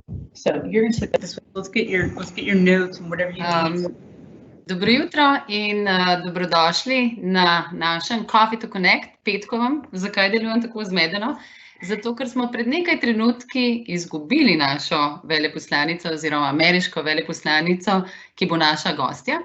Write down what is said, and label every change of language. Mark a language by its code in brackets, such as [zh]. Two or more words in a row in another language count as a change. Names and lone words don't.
[en] So you're going to take this. Let's get your notes and whatever you need. [sl] Dobro jutro in dobrodošli na našem Coffee to Connect petkovem. Zakaj delujem tako zmedeno? Zato, ker smo pred nekaj trenutki izgubili našo veleposlanico oziroma ameriško veleposlanico, ki bo naša gostja.